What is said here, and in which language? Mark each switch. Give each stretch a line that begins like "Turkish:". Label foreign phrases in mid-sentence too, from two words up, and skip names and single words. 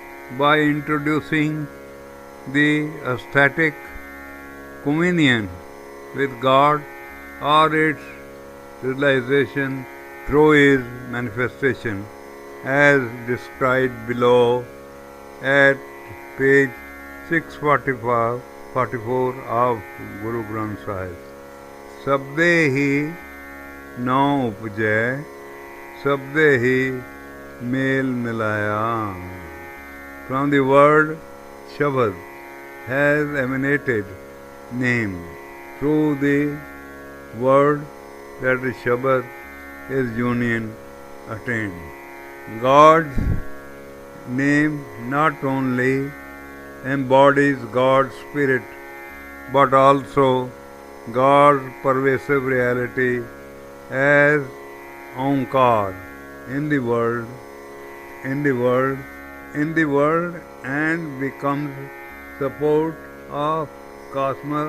English: by introducing the aesthetic communion with God or its realization through His manifestation, as described below at page 644 of Guru Granth Sahib.
Punjabi: ਸਬਦੇ ਹੀ ਨਾਉ ਊਪਜੈ ਸਬਦੇ ਹੀ ਮੇਲਿ ਮਿਲਾਇਆ.
English: From the word Shabad has emanated name. Through the word that is Shabad is union attained. God's name not only embodies God's spirit but also God's pervasive reality as Omkar in the world, in the world, in the world, and becomes support of cosmos.